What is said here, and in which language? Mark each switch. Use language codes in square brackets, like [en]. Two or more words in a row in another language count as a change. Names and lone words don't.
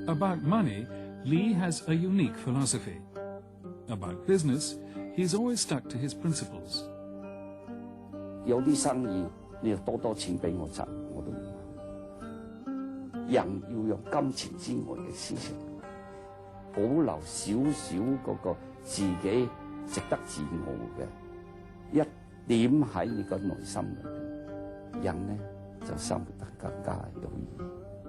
[en] About money, Lee has a unique philosophy. About business, he's always stuck to his principles. [yue] 有啲生意你就多錢俾我賺，我都唔買。人要用金錢之外嘅事情，保留少少嗰個自己值得自傲嘅一點喺你個內心裏邊，人呢就生活得更加有意義。